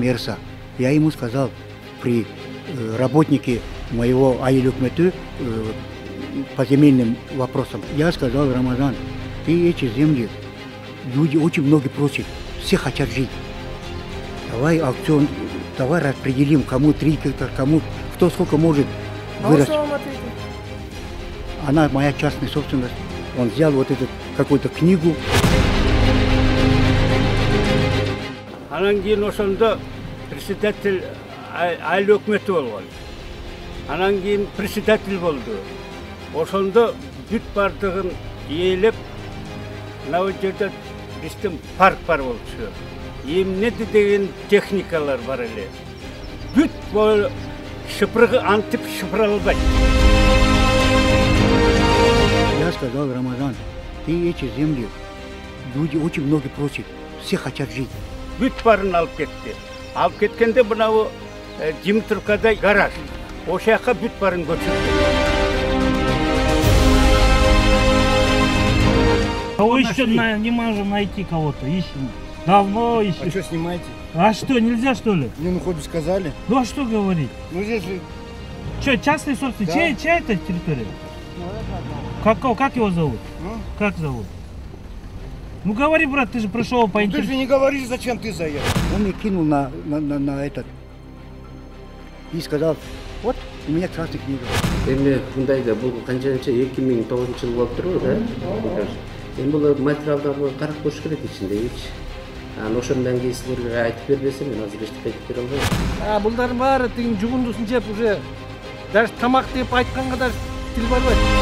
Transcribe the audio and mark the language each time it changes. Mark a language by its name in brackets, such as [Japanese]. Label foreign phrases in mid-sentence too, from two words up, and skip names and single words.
[Russian] Эрса, я ему сказал, при работнике моего Айыл өкмөтү по земельным вопросам, я сказал: Рамазан, ты эти земли, люди очень много просят, все хотят жить. Давай аукцион, давай распределим, кому 3 гектара, кому кто сколько может вырасти. А он что вам ответил? Она моя частная собственность. Он взял вот эту какую-то книгу. [Kyrgyz] Анан кийин ошондо председатель айыл өкмөтү болгон. Анан кийин председатель болду. Ошондо бүт бардыгын ээлеп, мына жерде биздин парк бар болчу. Эмнеди деген техникалар бар эле. Бүт бул шыпыргы антип шыпыра албайт. Я сказал: Рамазан, ты эти земли, люди очень много просят, все хотят жить. Бүт барын алып кетти. Алып кеткенде мынау Димитровкада гараж. Ошол жака бүт барын көчүрдү. [Russian] Кого еще не можем найти кого-то? Ищем. Давно ищем. А что снимаете? А что, нельзя что ли? Не, ну хоть бы сказали. Ну а что говорить? Ну здесь же... Что, частный собственник? Да. Чья это территория? Как его зовут? Ну? Как зовут? Ну говори, брат, ты же пришел по Ну, ты же не говоришь, зачем ты заехал. Он мне кинул на этот и сказал: вот у меня красная книга. [Kyrgyz] Эми мындайда бул канчанча 2009 жыл болуп турбу да? Эми бул материалдарды карап көрүш керек ичиндегичи. Анан ошондон кийин силерге айтып бербесем мен азыр эчтеке айтып бере албайм. Булдардын баары тиги жугундусын жеп [Russian] уже даже [Kyrgyz] тамак деп айтканга да тил барбайт.